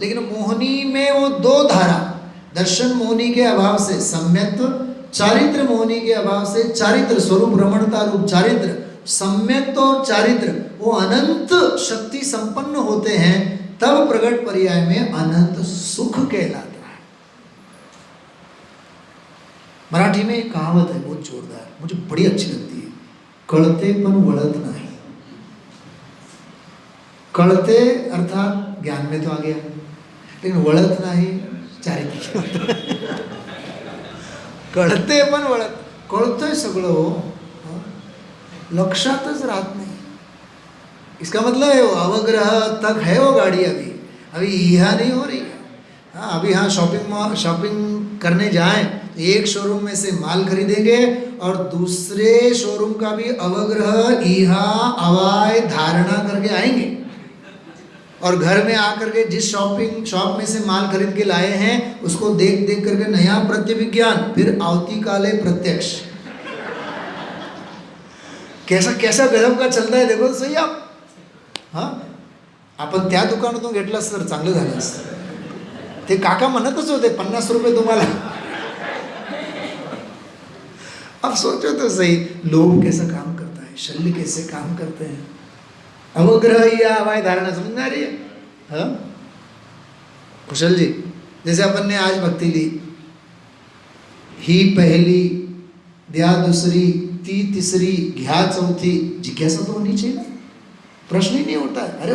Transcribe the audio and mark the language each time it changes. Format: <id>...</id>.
<hi>लेकिन मोहनी में वो दो धारा, दर्शन मोहनी के अभाव से सम्यक्त्व, चारित्र मोहनी के अभाव से चारित्र स्वरूप रमणता रूप चारित्र, सम्यक्त्व और चारित्र वो अनंत शक्ति संपन्न होते हैं, तब प्रगट पर्याय में अनंत सुख कहलाता है। मराठी में एक कहावत है बहुत जोरदार, मुझे बड़ी अच्छी लगती है,</hi> <mr>कळते पण वळत नाही।</mr> <hi>कळते अर्थात ज्ञान में तो आ गया, लेकिन</hi> <mr>वळत नाही</mr> <hi>चारित्र।</hi> <mr>कळते पण वळत, कळतंय सगळं हो, लक्षातच राहत नहीं।</mr> <hi>इसका मतलब है वो अवग्रह तक है वो गाड़ी, अभी यहाँ नहीं हो रही है। हाँ, अभी हाँ शॉपिंग करने जाएं तो एक शोरूम में से माल खरीदेंगे और दूसरे शोरूम का भी अवग्रह यहाँ अवाय धारणा करके आएंगे, और घर में आकर के जिस शॉप में से माल खरीद के लाए हैं उसको देख देख करके नया प्रत्यभिज्ञान, फिर आवती काले प्रत्यक्ष। कैसा कैसा गजब का चलता है देखो सही आप।</hi> <mr>हाँ, आपण त्या दुकानातून घेतलं तर चांगलं झालं असतं। ते काका म्हणतच होते 50 रुपये तुम्हाला।</mr> <hi>अब सोचो तो सही, लोभ कैसा काम करता है, शल्य कैसे काम करते हैं, अवग्रह या अवाय धारणा समझ में आ रही है? हाँ कुशल जी, जैसे अपन ने आज भक्ति ली, ही पहली, द्या दूसरी, ती तीसरी, घ्या चौथी, जिज्ञासा तो होनी चाहिए ना, प्रश्न ही नहीं उठता है।</hi>